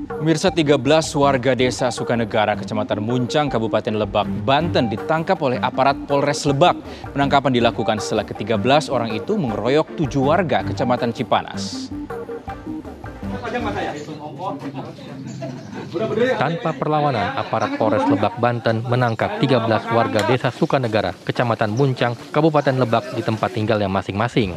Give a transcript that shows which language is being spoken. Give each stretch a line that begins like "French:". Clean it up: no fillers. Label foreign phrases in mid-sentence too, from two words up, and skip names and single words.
Indonesian: Pemirsa, 13 warga desa Sukanegara, Kecamatan Muncang, Kabupaten Lebak, Banten ditangkap oleh aparat Polres Lebak. Penangkapan dilakukan setelah ke-13 orang itu mengeroyok 7 warga Kecamatan Cipanas. Tanpa perlawanan, aparat Polres Lebak, Banten menangkap 13 warga desa Sukanegara, Kecamatan Muncang, Kabupaten Lebak di tempat tinggalnya masing-masing.